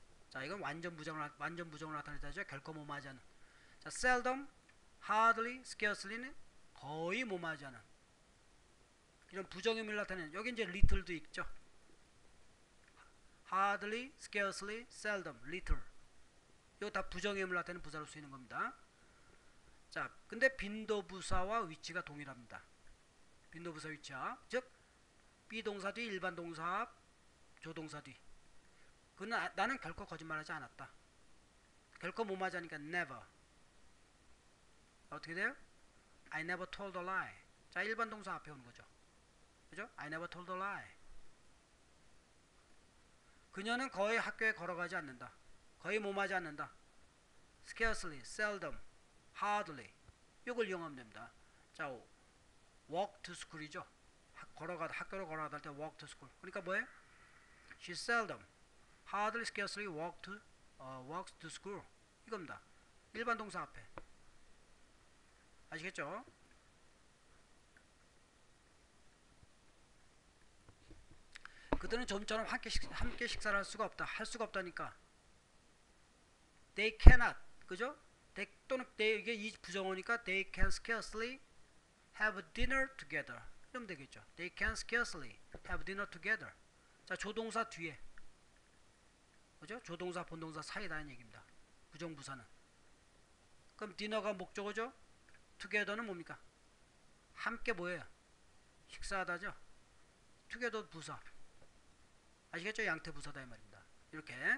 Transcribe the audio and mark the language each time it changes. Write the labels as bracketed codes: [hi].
[ko] 자, 이건 완전 부정을 나타내죠. 결코 뭐뭐하지 않은. 자, seldom, hardly, scarcely는 거의 뭐뭐하지 않은. 이런 부정의문을 나타내는. 여기 이제 little도 있죠. [en] hardly, scarcely, seldom, little. [ko] 이거 다 부정의문을 나타내는 부사로 쓰이는 겁니다. 자, 근데 빈도부사와 위치가 동일합니다. 빈도부사 위치야. 즉 비동사 뒤 일반 동사 앞 조동사 뒤. 그는 나는 결코 거짓말하지 않았다. 결코 뭐뭐하지 않으니까 never. 어떻게 돼요? [en] I never told a lie. [ko] 자, 일반 동사 앞에 오는 거죠. 그죠? [en] I never told a lie. [ko] 그녀는 거의 학교에 걸어가지 않는다. 거의 뭐뭐하지 않는다. [en] scarcely, seldom, hardly. [ko] 이걸 이용하면 됩니다. 자, [en] walk to school [ko] 이죠. 학교로 걸어가다 할 때 [en] walk to school. [ko] 그러니까 뭐예요? [en] She seldom, hardly, scarcely walks to school. [ko] 이겁니다. 일반 동사 앞에. 아시겠죠? 그들은 좀처럼 함께 식사를 할 수가 없다. 할 수가 없다니까. [en] They cannot. [ko] 그죠? 또는 이게 이 부정어니까 [en] they can scarcely have dinner together. [ko] 이러면 되겠죠. [en] They can scarcely have dinner together. [ko] 자, 조동사 뒤에. 그죠? 조동사 본동사 사이다는 얘기입니다. 부정부사는. 그럼 dinner가 목적어죠? together는 뭡니까? 함께 뭐예요? 식사하다죠? together 부사. 아시겠죠? 양태부사다 이 말입니다. 이렇게.